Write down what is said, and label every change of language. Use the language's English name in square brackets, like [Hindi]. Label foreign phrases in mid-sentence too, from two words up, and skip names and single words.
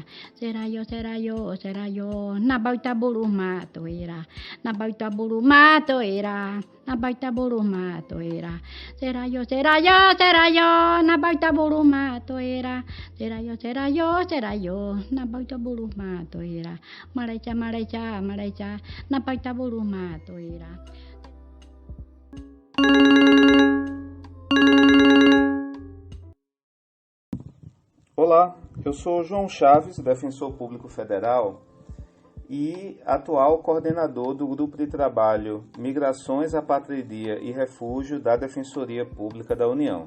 [Sena] será yo nabaita buruma toera, nabaita buruma toera, nabaita buruma toera, será yo nabaita buruma toera, será yo nabaita buruma toera, maraicha, nabaita buruma toera. [Portuguese] Olá, eu sou João Chaves, defensor público federal e atual coordenador do Grupo de Trabalho Migrações, Apatridia e Refúgio da Defensoria Pública da União.